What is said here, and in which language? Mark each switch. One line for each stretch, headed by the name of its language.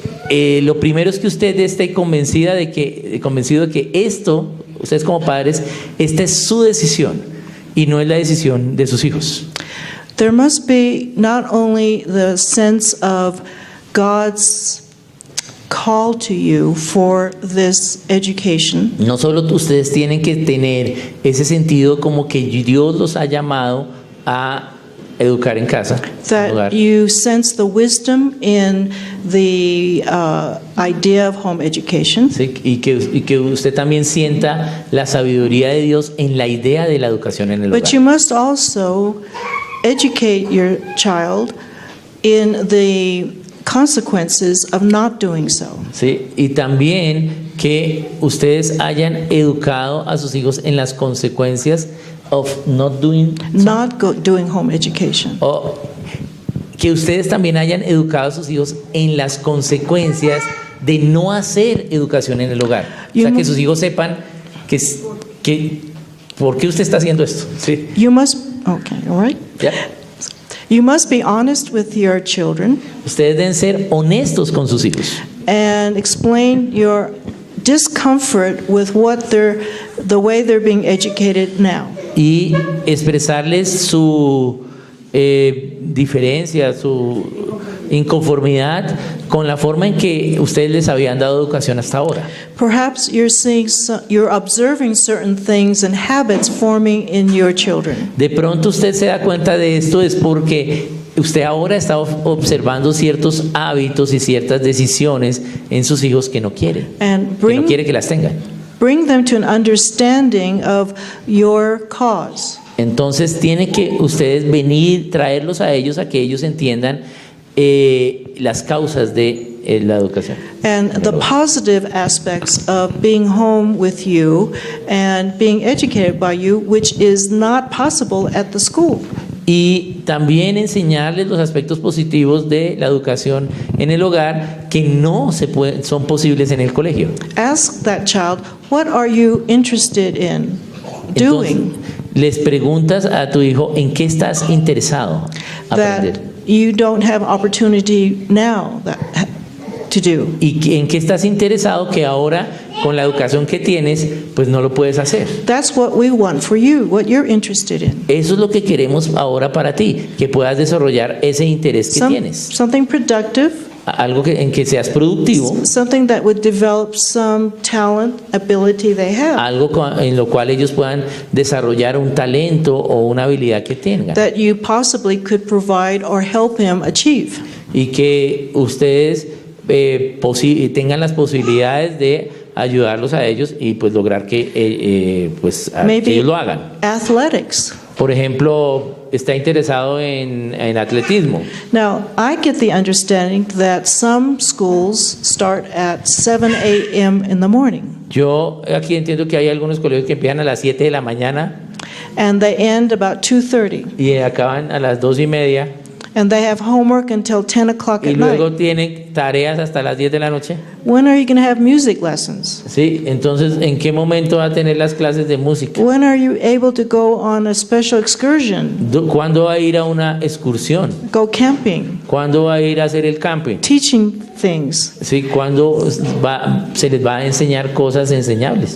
Spanish: Lo primero es que usted esté convencido de que esto, ustedes como padres, esta es su decisión y no es la decisión de sus hijos.
English: There must be not only the sense of God's call to you for this education,
Spanish: No solo ustedes tienen que tener ese sentido como que Dios los ha llamado a educar en casa, en hogar.
English: that you sense the wisdom in the idea of home education,
Spanish: Sí, y que usted también sienta la sabiduría de Dios en la idea de la educación en el
English: but you
Spanish: hogar.
English: must also educate your child in the consequences of not doing so.
Spanish: Sí, y también que ustedes hayan educado a sus hijos en las consecuencias
English: of not doing, Doing home education.
Spanish: o que ustedes también hayan educado a sus hijos en las consecuencias de no hacer educación en el hogar. O sea, que sus hijos sepan que ¿por qué usted está haciendo esto? Sí.
English: You must, okay, all right.
Spanish: ¿Ya?
English: You must be honest with your children
Spanish: Ustedes deben ser honestos con sus hijos
English: and explain your discomfort with the way they're being educated now.
Spanish: y expresarles su diferencia, su inconformidad con la forma en que ustedes les habían dado educación hasta ahora.
English: Perhaps you're observing certain things and habits forming in your children.
Spanish: De pronto usted se da cuenta de esto es porque usted ahora está observando ciertos hábitos y ciertas decisiones en sus hijos que no quiere,
English: And
Spanish: que no quiere que las tengan.
English: bring them to an understanding of your cause.
Spanish: Entonces tiene que ustedes venir, traerlos a ellos a que ellos entiendan las causas de la educación.
English: And the positive aspects of being home with you and being educated by you, which is not possible at the school.
Spanish: Y también enseñarles los aspectos positivos de la educación en el hogar que no son posibles en el colegio.
English: Ask that child, what are you interested in
Spanish: Entonces,
English: doing
Spanish: les preguntas a tu hijo en qué estás interesado aprender
English: that you don't have opportunity now to do?
Spanish: y en qué estás interesado que ahora con la educación que tienes pues no lo puedes hacer.
English: That's what we want for you, what you're interested in.
Spanish: Eso es lo que queremos ahora para ti, que puedas desarrollar ese interés que tienes,
English: Something productive,
Spanish: algo en que seas productivo,
English: something that would develop some talent, ability they have,
Spanish: algo en lo cual ellos puedan desarrollar un talento o una habilidad que tengan
English: that you possibly could provide or help him achieve.
Spanish: y que ustedes tengan las posibilidades de ayudarlos a ellos y pues lograr que que ellos lo hagan.
English: Athletics.
Spanish: Por ejemplo, está interesado en atletismo.
English: Now, I get the understanding that some schools start at 7 a.m. in the morning
Spanish: Yo aquí entiendo que hay algunos colegios que empiezan a las 7 de la mañana
English: and they end about 2:30,
Spanish: y acaban a las 2:30
English: and they have homework until 10 o'clock
Spanish: y
English: at
Spanish: luego
English: night.
Spanish: tienen tareas hasta las 10 de la noche.
English: When are you going to have music lessons?
Spanish: Sí, entonces, ¿en qué momento va a tener las clases de música?
English: When are you able to go on a special excursion,
Spanish: ¿Cuándo va a ir a una excursión?
English: go camping,
Spanish: ¿Cuándo va a ir a hacer el camping?
English: teaching things?
Spanish: Sí, ¿cuándo se les va a enseñar cosas enseñables?